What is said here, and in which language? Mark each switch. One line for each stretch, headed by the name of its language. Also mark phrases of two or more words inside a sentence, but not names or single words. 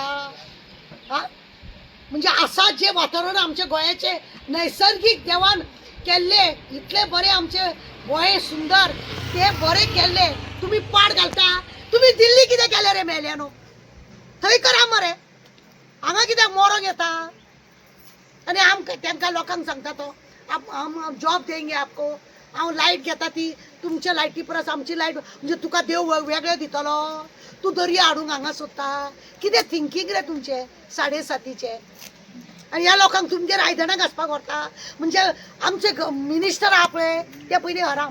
Konkani: हा, म्हणजे असा जे वातावरण आमच्या गोंयाचे नैसर्गिक देवान केल्ले, इतले बरे आमचे गोंय सुंदर, ते बरे केल्ले तुम्ही पाड घालता. तुम्ही दिल्ली कितें केलें रे मेल्यानो? थंय करा मरे, हांगा कित्याक मोरोंक येता? आनी तांकां लोकांक सांगता तो
Hindi: हम जॉब देंगे आपको,
Konkani: हांव लायट घेता ती तुमच्या लायटी परस आमची लायट, म्हणजे तुका देव वेगळे दितलो? तूं दर्या हाडूंक हांगा सोदता? कितें थिंकींग रे तुमचें 7:30चे? आनी ह्या लोकांक तुमचेर आयदनां घासपाक व्हरता? म्हणजे आमचे मिनिस्टर आहा पळय ते पयलीं हराम.